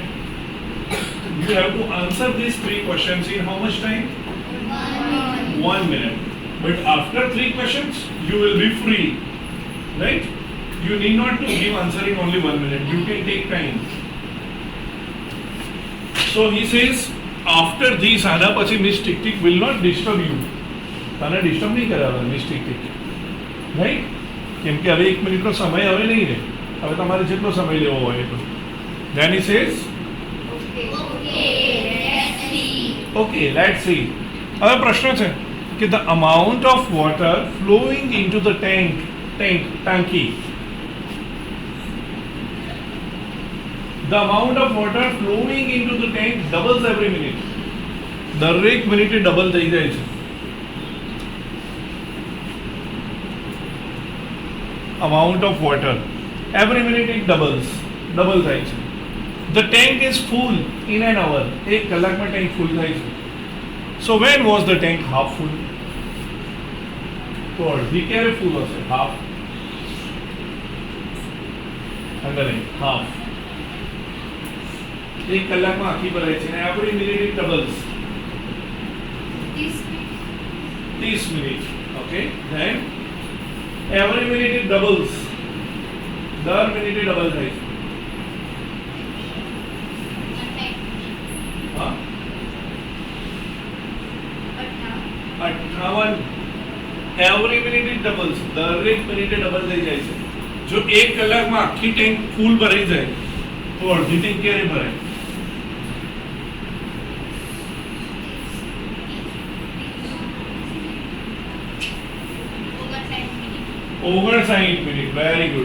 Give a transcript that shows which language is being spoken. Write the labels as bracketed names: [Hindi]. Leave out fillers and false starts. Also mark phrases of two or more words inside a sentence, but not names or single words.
[English] You have to answer these 3 questions in how much time? 1 minute. But after 3 questions, you will be free. Right? You need not to give answer in only 1 minute. You can take time. So he says, after this, [Gujarati] આના પછી [English] Miss Tick Tick will not disturb you. [Gujarati] તને ડિસ્ટર્બ નહીં કરાવે Miss Tick Tick. રાઈટ? કેમ કે હવે 1 મિનિટનો સમય હવે નહીં રહે. હવે તમારે જેટલો સમય લેવો હોય એટલો. [English] Then he says, okay, let's see. [Gujarati] હવે પ્રશ્ન છે કે [English] the amount of water flowing into the tanki. The amount of water flowing into the tank doubles every minute. [Gujarati] દરેક મિનિટે ડબલ થઈ જાય છે. [English] Amount of water every minute it doubles. [Gujarati] ડબલ થાય છે. [English] The tank is full in an hour. [Gujarati] 1 કલાકમાં [English] tank full [Gujarati] થાય છે. [English] So when was the tank half full? [Gujarati] તો અડધી ક્યારે full હશે? Half. [English] Underline half. [Gujarati] 1 કલાકમાં આખી ભરાય છે અને [English] every minute it doubles. 30 minutes. Okay. Then every minute it doubles. [Gujarati] દર મિનિટે ડબલ થાય છે. હા 58. [English] every minute it doubles. [Gujarati] દરેક મિનિટે ડબલ થઈ જાય છે. જો 1 કલાકમાં આખી ટેન્ક ફૂલ ભરાઈ જાય તો અડધી ટેન્ક ક્યારે ભરાય? ઓગણસાઠ મિનિટ. [English] very good.